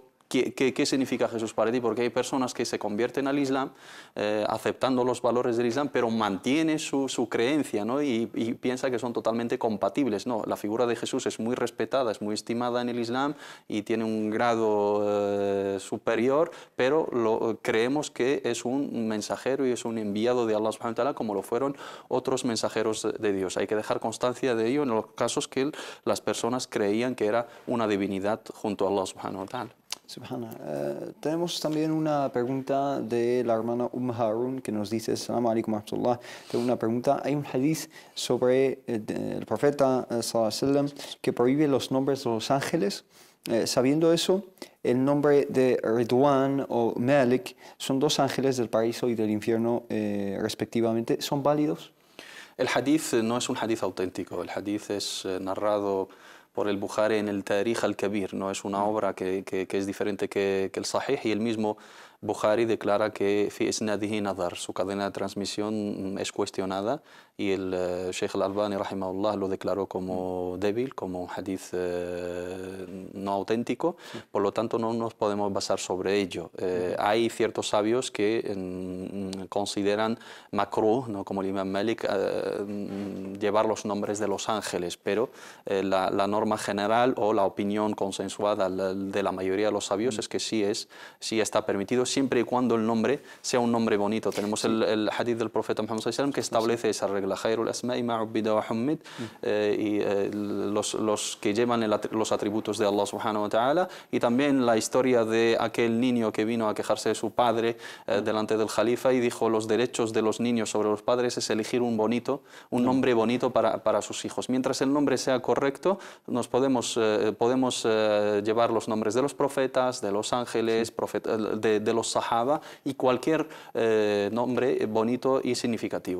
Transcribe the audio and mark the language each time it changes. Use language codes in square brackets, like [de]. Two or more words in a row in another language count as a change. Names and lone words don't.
[es] ¿Qué significa Jesús para ti? Porque hay personas que se convierten al Islam aceptando los valores del Islam, pero mantiene su creencia, ¿no?, y piensa que son totalmente compatibles. No, la figura de Jesús es muy respetada, es muy estimada en el Islam y tiene un grado superior, pero creemos que es un mensajero y es un enviado de Allah [ar] سبحانه وتعالى, [es] como lo fueron otros mensajeros de Dios. Hay que dejar constancia de ello en los casos que las personas creían que era una divinidad junto a Allah [ar] سبحانه وتعالى. [es] Subhana. Tenemos también una pregunta de la hermana Harun que nos dice: [ar] السلام عليكم ورحمة الله. [es] Tengo una pregunta. Hay un hadith sobre el profeta [ar] صلى الله عليه وسلم [es] que prohíbe los nombres de los ángeles. Sabiendo eso, el nombre de Ridwan o Malik son dos ángeles del paraíso y del infierno respectivamente. ¿Son válidos? El hadith no es un hadith auténtico. El hadith es narrado por el Bukhari en el Tarikh al-Kabir, ¿no? Es una obra que es diferente que el Sahih, y el mismo Bukhari declara que [ar] في إسناده نظر, [es] su cadena de transmisión es cuestionada, y el Sheikh al-Albani rahimahullah lo declaró como débil, como un hadith no auténtico, por lo tanto no nos podemos basar sobre ello. Hay ciertos sabios que consideran makruh, ¿no? Como el Imam Malik, llevar los nombres de los ángeles, pero la norma general o la opinión consensuada de la mayoría de los sabios es que sí está permitido, siempre y cuando el nombre sea un nombre bonito. Tenemos el hadith del profeta Muhammad [ar] صلى الله عليه وسلم [es] que establece esa regla, [ar] خير الأسماء ما عبد وحمد, [es] y los que llevan los atributos de Allah [ar] سبحانه وتعالى, [es] y también la historia de aquel niño que vino a quejarse de su padre delante del Jalifa y dijo: los derechos de los niños sobre los padres es elegir un nombre bonito para sus hijos. Mientras el nombre sea correcto, podemos llevar los nombres de los profetas, de los ángeles, de los sahaba, y cualquier nombre bonito y significativo.